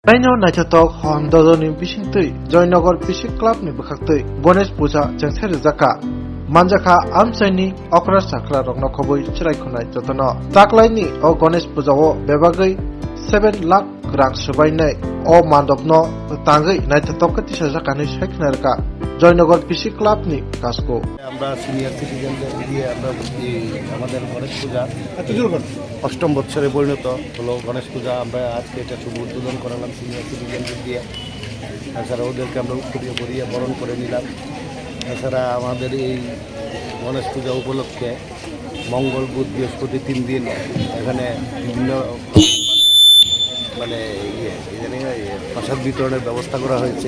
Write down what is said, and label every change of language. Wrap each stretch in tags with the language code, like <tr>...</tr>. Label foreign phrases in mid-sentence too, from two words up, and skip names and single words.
<trp>Naino naitatok hon dodoni bisingtui Joynagar Bisik Club ni bukhaktui Ganesh Puja jengser jaka manjaka amsaini okra sakla rokno khoboi chirai khonai jotono taklai ni o Ganesh Puja o bebagui 7 lakh rang subainai o mandopno tangai naitatok katisa jaka ni saikhnarka Joynagar Bisik Club ni kasko</trp> <bn>আমরা সিনিয়র সিটিজেনদের দিয়ে আমরা আমাদের গণেশ পূজা অষ্টম বৎসরে পরিণত হলো গণেশ পূজা। আমরা আজকে এটা শুভ উদ্বোধন করালাম সিনিয়র সিটিজেনদের দিয়ে। তাছাড়া ওদেরকে আমরা উৎসবীয় করিয়ে বরণ করে নিলাম। তাছাড়া আমাদের এই গণেশ পূজা উপলক্ষে মঙ্গল বুধ বৃহস্পতি 3 দিন এখানে বিভিন্ন মানে প্রসাদ বিতরণের ব্যবস্থা করা হয়েছে।</bn>